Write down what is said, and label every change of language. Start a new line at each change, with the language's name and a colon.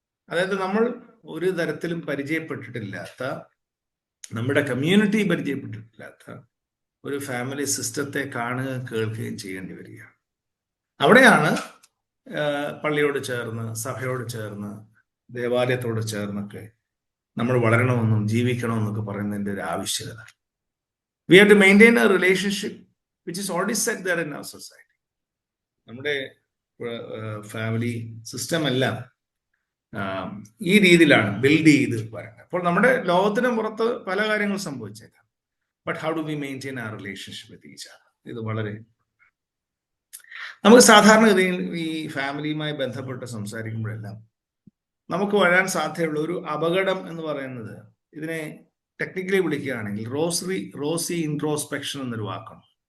Malayalam: അതായത് നമ്മൾ ഒരു തരത്തിലും പരിചയപ്പെട്ടിട്ടില്ലാത്ത, നമ്മുടെ കമ്മ്യൂണിറ്റി പരിചയപ്പെട്ടിട്ടില്ലാത്ത ഒരു ഫാമിലി സിസ്റ്റത്തെ കാണുകയും കേൾക്കുകയും ചെയ്യേണ്ടി വരികയാണ്. അവിടെയാണ് പള്ളിയോട് ചേർന്ന്, സഭയോട് ചേർന്ന്, ദേവാലയത്തോട് ചേർന്നൊക്കെ നമ്മൾ വളരണമെന്നും ജീവിക്കണമെന്നൊക്കെ പറയുന്നതിൻ്റെ ഒരു ആവശ്യകത.
English: We have to maintain a relationship which is already set there in our society.
Malayalam: നമ്മുടെ ഫാമിലി സിസ്റ്റം എല്ലാം ഈ രീതിയിലാണ് ബിൽഡ് ചെയ്ത് പറയുന്നത്. അപ്പോൾ നമ്മുടെ ലോകത്തിന് പുറത്ത് പല കാര്യങ്ങൾ സംഭവിച്ചേക്കാം.
English: But how do we maintain ആ relationship with each other?
Malayalam: ഇത് വളരെ നമുക്ക് സാധാരണഗതിയിൽ ഈ ഫാമിലിയുമായി ബന്ധപ്പെട്ട് സംസാരിക്കുമ്പോഴെല്ലാം നമുക്ക് വരാൻ സാധ്യതയുള്ള ഒരു അപകടം എന്ന് പറയുന്നത്, ഇതിനെ ടെക്നിക്കലി വിളിക്കുകയാണെങ്കിൽ റോസി ഇൻട്രോസ്പെക്ഷൻ എന്നൊരു വാക്കാണ്.